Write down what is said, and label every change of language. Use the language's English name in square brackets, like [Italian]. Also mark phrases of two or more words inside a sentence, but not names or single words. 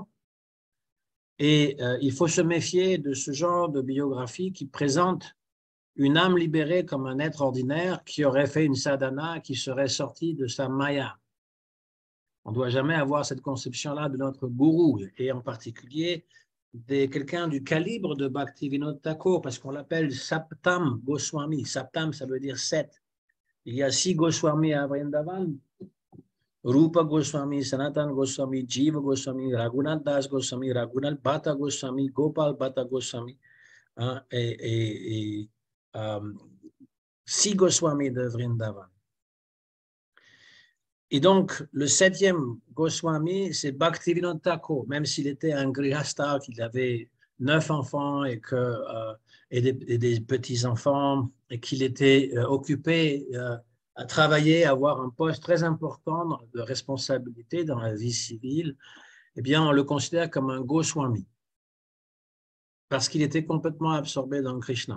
[French] Et il faut se méfier de ce genre de biographie qui présente une âme libérée comme un être ordinaire qui aurait fait une sadhana, qui serait sorti de sa maya. On ne doit jamais avoir cette conception-là de notre gourou, et en particulier quelqu'un du calibre de Bhaktivinoda Thakur, parce qu'on l'appelle Saptam Goswami. Saptam, ça veut dire 7. Il y a 6 Goswami à Vrindavan. Rupa Goswami, Sanatan Goswami, Jiva Goswami, Raghunath Das Goswami, Raghunath Bhatta Goswami, Gopal Bhatta Goswami, hein, et 6 Goswami de Vrindavan. Et donc, le 7e Goswami, c'est Bhaktivinoda Thakur, même s'il était un grihastha, qu'il avait 9 enfants et des petits-enfants, et qu'il était occupé à travailler, à avoir un poste très important de responsabilité dans la vie civile, eh bien, on le considère comme un Goswami, parce qu'il était complètement absorbé dans Krishna.